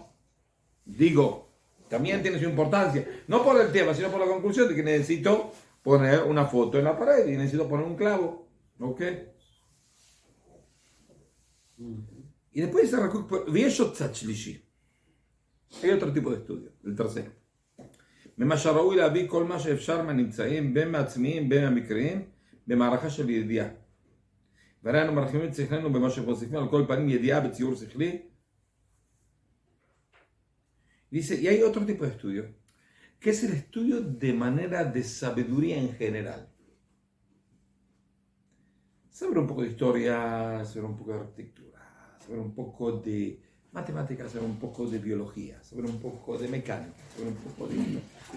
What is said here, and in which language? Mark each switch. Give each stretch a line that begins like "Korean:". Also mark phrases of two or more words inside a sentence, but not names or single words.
Spanish: Digo, también tiene su importancia. No por el tema, sino por la conclusión de que necesito poner una foto en la pared y necesito poner un clavo. ¿Ok? Y después dice Rav Kook, hay otro tipo de estudio, el tercero.
Hebrew: ממה שראוי להביא כל מה שאפשר מהנמצאים בין מעצמיים בין המקריים במערכה של ידיעה. והרי אנו מרחיבים את שכלנו במה שמוסיפים על כל פנים ידיעה בציור שכלי.
Spanish: Dice, y hay otro tipo de estudio, que es el estudio de manera de sabiduría en general. Saber un poco de historia, saber un poco de arquitectura, saber un poco de matemáticas, saber un poco de biología, saber un poco de mecánica, saber un poco de...